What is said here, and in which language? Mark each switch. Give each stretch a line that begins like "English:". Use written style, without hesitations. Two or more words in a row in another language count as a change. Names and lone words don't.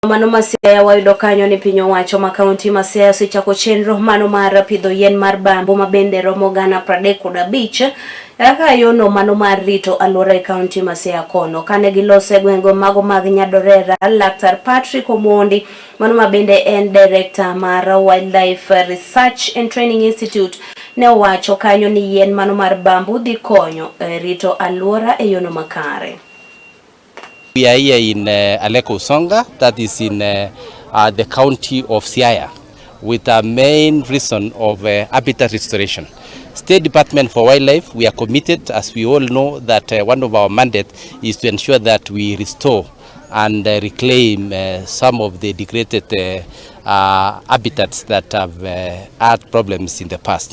Luo (Kenya and Tanzania): Mano ma Siaya wayudo kanyo ni piny owacho ma kaunti ma Siaya osechako chenro mano mar pidho yien mar bambu ma bende romo gana 35 eka yono mano mar rito aluora e kaunti ma Siaya kono kane gilose gwengo mago mag Nyadorera. Laktar Patrick Omondi mano ma bende en director mar Wildlife Research and Training Institute ne owacho kanyo ni yien mano mar bambu dhi konyo rito aluora e yono makare.
English: We are here in Aleko Songa, that is in the county of Siaya, with a main reason of habitat restoration. State Department for Wildlife, we are committed, as we all know, that one of our mandates is to ensure that we restore and reclaim some of the degraded habitats that have had problems in the past.